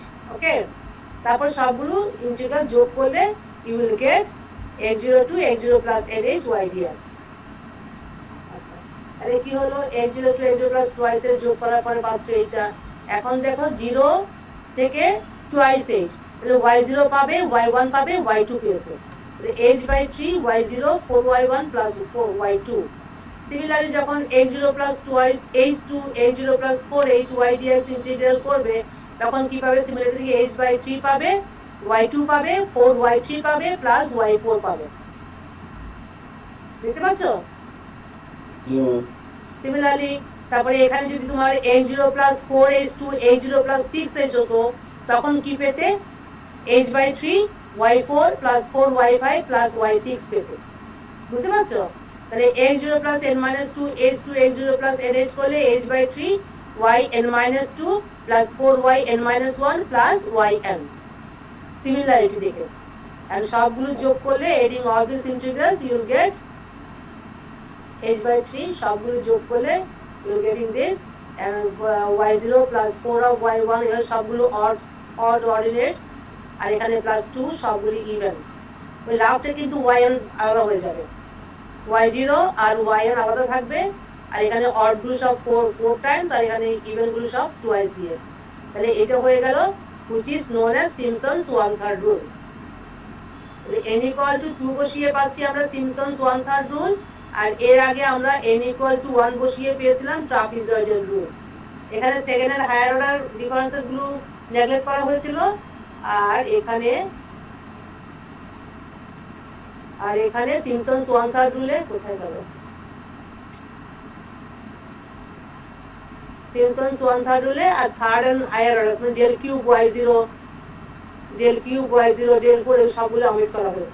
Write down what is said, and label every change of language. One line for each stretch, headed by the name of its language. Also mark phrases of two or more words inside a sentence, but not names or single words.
Bangla: ওকে, তারপর সবগুলো ইন্টিগ্রাল যোগ করলে
English: you will get x02 x0 plus nh y dx।
Bangla: আচ্ছা, তাহলে কি হলো
English: x02 x0 plus twice h
Bangla: যোগ করার পরে পাচ্ছ এইটা। এখন দেখো 0 থেকে
English: twice h,
Bangla: তাহলে y0 পাবে, y1 পাবে, y2 পেয়েছো, তাহলে
English: h by 3 y0 4y1 plus 4y2।
Bangla: সিমিলারলি যখন
English: x0 plus twice h2 x0 plus 4h y dx
Bangla: ইন্টিগ্রাল করবে তখন কি পাবে, সিমিলারলি থেকে
English: h by 3
Bangla: পাবে, y2 পাবে, 4y3 পাবে প্লাস y4 পাবে। দেখতে পাচ্ছ? জি ম্যাম। সিমিলারলি তারপরে এখানে যদি তোমার
English: x0 plus 4h2 x0 plus 6h
Bangla: হতো তখন কি পেতে,
English: h by 3 y4 plus 4y5 plus y6
Bangla: পেতে। বুঝতে পারছো? তাহলে
English: x0 plus n minus 2 h2 x0 plus nh
Bangla: করলে
English: h by 3 y n minus 2 plus 4y n minus 1 plus yn।
Bangla: সিমিলারিটি দেখে আর সবগুলো যোগ করলে
English: adding all these integrals you will get h by 3,
Bangla: সবগুলো যোগ করলে
English: you will getting this, and y0 plus 4 of y1
Bangla: এর সবগুলো
English: odd ordinates
Bangla: আর এখানে
English: plus 2 সবগুলো even।
Bangla: ওই লাস্টে কিন্তু yn আলাদা হয়ে যাবে, y0 আর yn আলাদা থাকবে আর এখানে odd গুলো সব 4 times আর এখানে even গুলো সব twice দিয়ে। তাহলে এটা হয়ে গেল
English: which is known as Simpson's 1/3 rule।
Bangla: তাহলে
English: n equal to 2
Bangla: বসিয়ে পাচ্ছি আমরা Simpson's 1/3 rule, আর এর আগে আমরা
English: n equal to 1
Bangla: বসিয়ে পেয়েছিলাম ট্রাপিজয়েডাল রুল। এখানে
English: second and higher order differences
Bangla: গুলো নেগলেক্ট করা হয়েছিল, আর এখানে সিমসনস 1/3 রুলে কোথায় গেল, সিমসনস 1/3 রুলে আর
English: third and higher order
Bangla: মানে ডেল কিউব y0 ডেল কিউব y0 ডেল 4 এই সবগুলো অমিট করা হয়েছে।